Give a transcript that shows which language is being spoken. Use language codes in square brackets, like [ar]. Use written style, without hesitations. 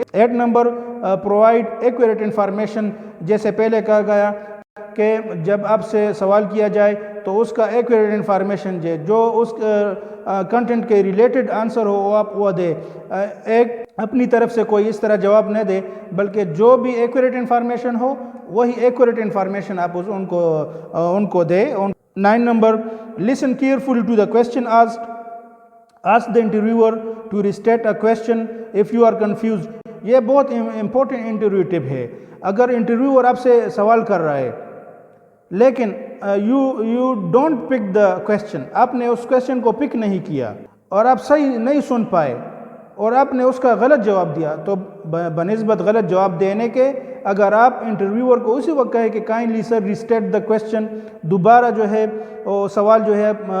[ur] 8 number provide accurate information. جیسے پہلے کہا گیا کہ جب آپ سے سوال کیا جائے تو اس کا ایکوریٹ انفارمیشن جو اس کنٹینٹ کے ریلیٹڈ آنسر ہو وہ آپ وہ دے. ایک اپنی طرف سے کوئی اس طرح جواب نہ دے، بلکہ جو بھی ایکوریٹ انفارمیشن ہو وہی ایکوریٹ انفارمیشن آپ ان کو دے. 9 number [en] listen carefully to the question asked. Ask the interviewer to restate a question if you are confused. [ur] یہ بہت امپورٹنٹ انٹرویو ٹپ ہے. اگر انٹرویور آپ سے سوال کر رہا ہے لیکن [en] you don't pick the question, [ur] آپ نے اس کویسچن کو پک نہیں کیا اور آپ صحیح نہیں سن پائے اور آپ نے اس کا غلط جواب دیا، تو بنسبت غلط جواب دینے کے اگر آپ انٹرویور کو اسی وقت کہے کہ [en] kindly sir restate the question, [ur] دوبارہ جو ہے وہ سوال جو ہے